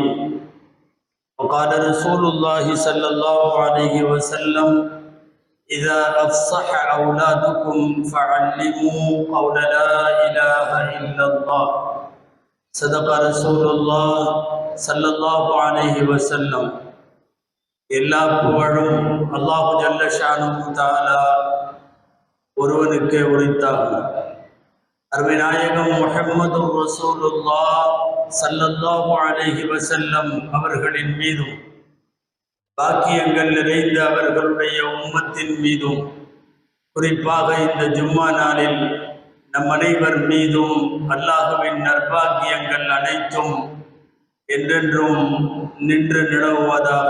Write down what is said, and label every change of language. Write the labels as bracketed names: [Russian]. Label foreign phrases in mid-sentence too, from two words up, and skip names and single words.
[Arabic] وقال رسول الله صلى الله عليه وسلم: إذا أفصح أولادكم فعلموا قول لا إله إلا الله صدق رسول الله صلى الله عليه وسلم. [Tamil] எல்லா புகழும் [Arabic] الله جل شأنه تعالى [Tamil] ஒருவனுக்கே உரித்தாகும். அருமை நாயகம் [Arabic] محمد رسول الله صلى الله عليه وسلم [Tamil] அவர்களின் மீதும் பாக்கியங்கள் நிறைந்த அவர்களுடைய உம்மத்தின் மீதும் குறிப்பாக இந்த ஜும்மா நாளில் நம் அனைவர் மீதும் அல்லாஹுவின் நற்பாக்கியங்கள் அனைத்தும் என்றென்றும் நின்று நிலவுவதாக.